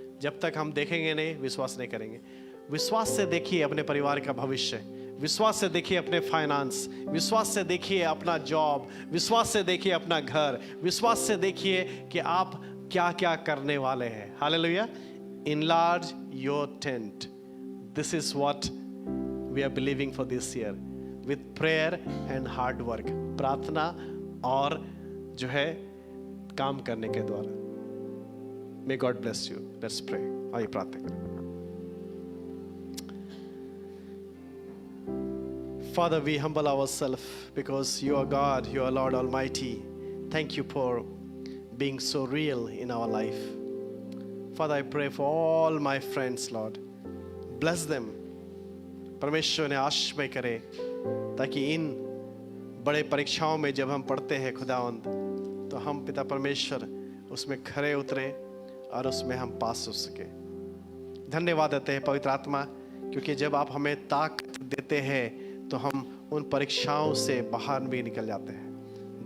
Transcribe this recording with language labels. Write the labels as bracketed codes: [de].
[hi] जब तक हम देखेंगे नहीं, विश्वास नहीं करेंगे। विश्वास से देखिए अपने परिवार का भविष्य, विश्वास से देखिए अपने फाइनेंस, विश्वास से देखिए अपना जॉब, विश्वास से देखिए अपना घर, विश्वास से देखिए कि आप क्या क्या करने वाले हैं। [en] Hallelujah. Enlarge your tent. This is what we are believing for this year with prayer and hard work. [hi] प्रार्थना और जो है काम करने के द्वारा। [en] May God bless you. Let's pray. [hi] आइए प्रार्थना करें। [en] Father, we humble ourselves because you are God, you are Lord Almighty. Thank you for being so real in our life. Father, I pray for all my friends, Lord. Bless them. [hi] परमेश्वर ने आशीष करे ताकि इन बड़े परीक्षाओं में जब हम पढ़ते हैं खुदावंद, तो हम पिता परमेश्वर उसमें खरे उतरे और उसमें हम पास हो सके। धन्यवाद देते हैं पवित्र आत्मा, क्योंकि जब आप हमें ताकत देते हैं तो हम उन परीक्षाओं से बाहर भी निकल जाते हैं।